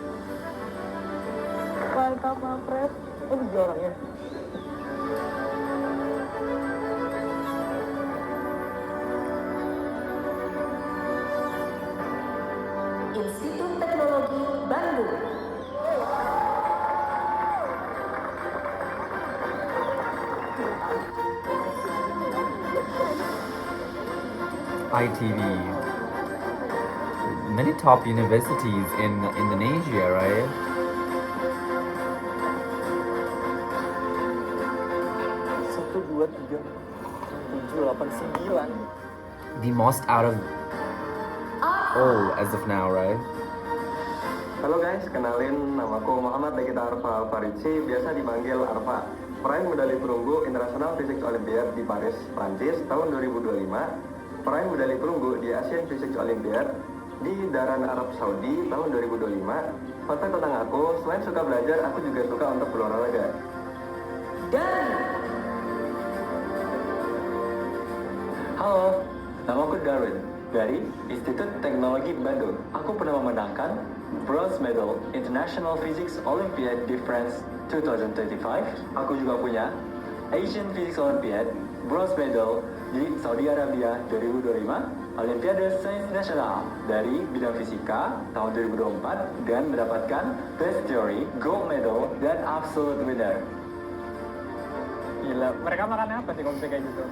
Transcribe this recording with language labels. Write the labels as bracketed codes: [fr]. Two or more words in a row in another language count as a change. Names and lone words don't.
[id] Mantap, Mapret. Ini juaranya. Institut Teknologi Bandung. ITV. [en] Many top universities in Indonesia, right? [id] Satu, dua, tiga, 7, 8, 9. [en] The most out of all as of now, right? [id] Halo guys, kenalin namaku Muhammad Dekita Arfa Alfarici, biasa dipanggil Arfa. Peraih medali perunggu International Physics Olympiad di Paris, Prancis tahun 2025. Peraih medali perunggu di Asian Physics Olympiad di Daran Arab Saudi tahun 2025. Fakta tentang aku, selain suka belajar, aku juga suka untuk berolahraga. Dan Halo, nama aku Darwin dari Institut Teknologi Bandung. Aku pernah memenangkan [en] Bronze Medal [id] International Physics Olympiad di France 2025. Aku juga punya Asian Physics Olympiad [en] Bronze Medal [id] di Saudi Arabia 2025, Olimpiade Sains Nasional dari bidang fisika tahun 2024 dan mendapatkan [en] Best Theory, Gold Medal, [id] dan [en] Absolute Winner. [id] Gila, mereka makannya apa sih kalau bisa kayak gitu?